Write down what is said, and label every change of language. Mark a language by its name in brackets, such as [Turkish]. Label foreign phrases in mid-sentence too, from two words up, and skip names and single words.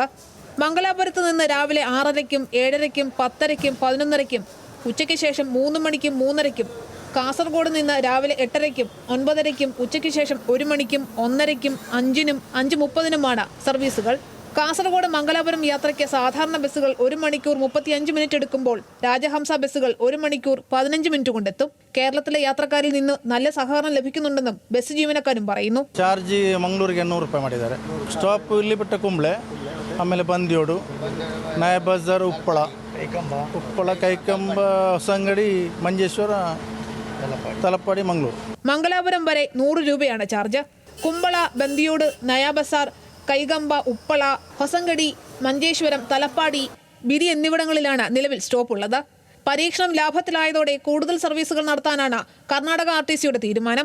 [Malayalam] മംഗലാപുരത്ത് നിന്ന് രാവിലെ 6:30-ക്കും 7:30-ക്കും 10:30-ക്കും 11:30-ക്കും ഉച്ചയ്ക്ക് ശേഷം 3 മണിക്കും 3:30-ക്കും കാസർഗോഡ് നിന്ന് രാവിലെ 8:30-ക്കും 9:30-ക്കും ഉച്ചയ്ക്ക് ശേഷം 1 മണിക്കും 1:30-ക്കും 5:00-നും 5:30-നുമാണ് സർവീസുകൾ. കാസർഗോഡ് മംഗലാപുരം യാത്രയ്ക്ക് സാധാരണ ബസ്സുകൾ 1 മണിക്കൂർ 35 മിനിറ്റ് എടുക്കുമ്പോൾ രാജഹംസ ബസ്സുകൾ 1 മണിക്കൂർ 15 മിനിറ്റ് കൊണ്ടെത്തും. കേരളത്തിലെ യാത്രക്കാരിൽ നിന്ന് നല്ല സഹകരണം ലഭിക്കുന്നുണ്ടെന്നും ബസ് ജീവനക്കാരും പറയുന്നു. [Kannada] ചാർജ് മംഗളൂರಿಗೆ 800 ರೂಪಾಯಿ ಮಾಡಿದ್ದಾರೆ. ಸ್ಟಾಪ್ ಇಲ್ಲಿ ಬಿಟ್ಟ ಕುಂಬ್ಳೆ, ಆಮೇಲೆ ಬಂದಿಯೋಡು, ನಯ ಬಜಾರ್, ಉಪ್ಪಳ ಕೈಕಂಬ, ಹೊಸಂಗಡಿ, ಮಂಜೇಶ್ವರ, തലപ്പാടി, മംഗളൂർ. [Malayalam] മംഗലാപുരം വരെ 100 രൂപയാണ് ചാർജ്. കുമ്പള, ബന്ദിയോട്, നയാ ബസാർ, കൈകമ്പ, ഉപ്പള, ഹൊസങ്കടി, മഞ്ചേശ്വരം, തലപ്പാടി, ബിരി എന്നിവിടങ്ങളിലാണ് നിലവിൽ സ്റ്റോപ്പ് ഉള്ളത്. പരീക്ഷണം ലാഭത്തിലായതോടെ കൂടുതൽ സർവീസുകൾ നടത്താനാണ് കർണാടക RTCയുടെ തീരുമാനം.